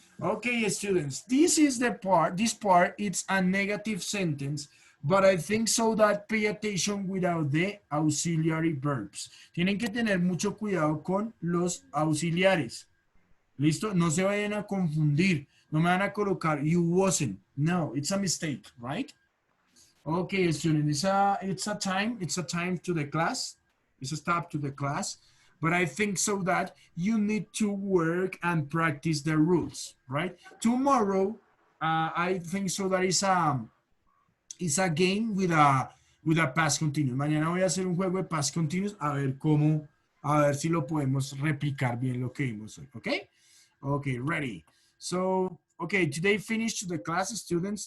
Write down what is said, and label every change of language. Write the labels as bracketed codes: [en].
[en] Okay, students, this part, it's a negative sentence, but I think so that pay attention without the auxiliary verbs. [es] Tienen que tener mucho cuidado con los auxiliares. ¿Listo? No se vayan a confundir. No me van a colocar [en] you wasn't. No, it's a mistake, right? Okay, students, it's a time to the class. It's a stop to the class. But I think so that you need to work and practice the rules, right? Tomorrow, I think so that it's a game with a past continuous. [es] Mañana voy a hacer un juego de past continuous a ver si lo podemos replicar bien lo que vimos hoy, okay? [en] Okay, ready. So, okay, today finished the class, students.